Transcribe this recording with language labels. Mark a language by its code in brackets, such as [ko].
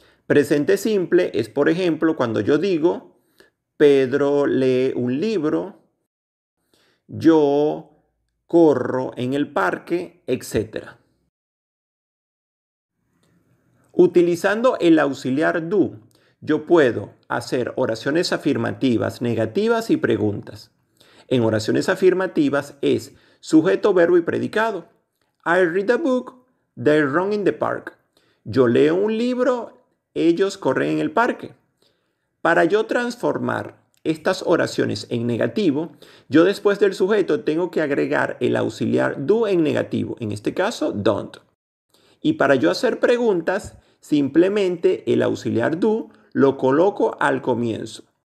[es] Presente simple es, por ejemplo, cuando yo digo Pedro lee un libro, yo corro en el parque, etc. Utilizando el auxiliar do, yo puedo hacer oraciones afirmativas, negativas y preguntas. En oraciones afirmativas es sujeto, verbo y predicado. [en] I read a book, they run in the park. [es] Yo leo un libro, ellos corren en el parque. Para yo transformar estas oraciones en negativo, yo después del sujeto tengo que agregar el auxiliar do en negativo, en este caso don't. Y para yo hacer preguntas, simplemente el auxiliar do lo coloco al comienzo.